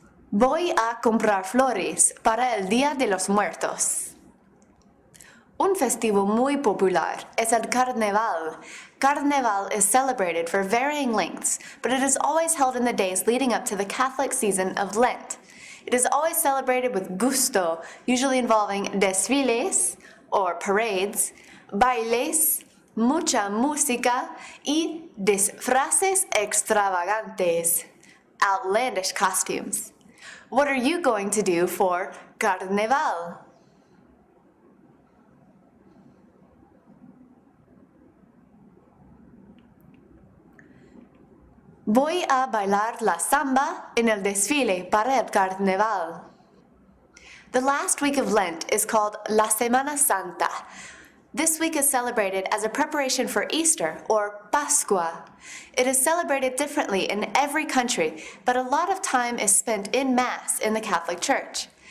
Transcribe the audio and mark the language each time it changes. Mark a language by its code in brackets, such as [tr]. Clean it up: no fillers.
[es] Voy a comprar flores para el Día de los Muertos. Un festivo muy popular es el Carnaval. [en] Carnaval is celebrated for varying lengths, but it is always held in the days leading up to the Catholic season of Lent. It is always celebrated with gusto, usually involving desfiles, or parades, [es] bailes, mucha música, y disfraces extravagantes, [en] outlandish costumes. What are you going to do for Carnaval? [es] Voy a bailar la samba en el desfile para el carnaval. [en] The last week of Lent is called La Semana Santa. This week is celebrated as a preparation for Easter, or Pascua. It is celebrated differently in every country, but a lot of time is spent in Mass in the Catholic Church.